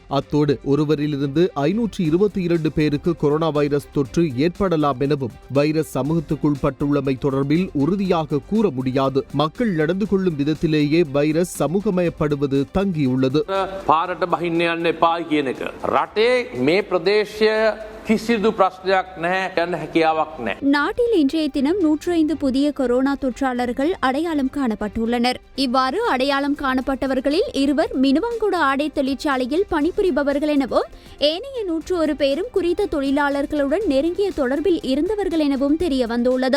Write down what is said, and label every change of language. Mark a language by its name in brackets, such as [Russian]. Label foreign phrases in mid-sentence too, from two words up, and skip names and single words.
[Tamil] அத்தோடு ஒருவரிலிருந்து 522 பேருக்கு கொரோனா வைரஸ் தொற்று ஏற்படலாம் எனவும் வைரஸ் சமூகத்துக்குள் பட்டுள்ளமை தொடர்பில் உறுதியாக கூற முடியாது. மக்கள் நடந்து கொள்ளும் விதத்திலேயே வைரஸ் சமூகமயப்படுவது தங்கியுள்ளது. [Sinhala] පාරට බහින්න යන්න එපා කියන එක. රටේ මේ ප්‍රදේශය කිසිදු ප්‍රශ්නයක් නැහැ, යන්න හැකියාවක් නැහැ. [Tamil] நாட்டில் இன்றைய தினம் 105 புதிய கொரோனா தொற்றாளர்கள் அடையாளம் காணப்பட்டுள்ளனர். இவ்வாறு அடையாளம் காணப்பட்டவர்களில் 2 மினுவாங்குட ஆடை தொழிற்சாலையில் பணிபுரிபவர்கள் எனவும் ஏனைய 101 பேரும் குறித்த தொழிலாளர்களுடன் நெருங்கிய தொடர்பில் இருந்தவர்கள் எனவும் தெரிய வந்துள்ளது.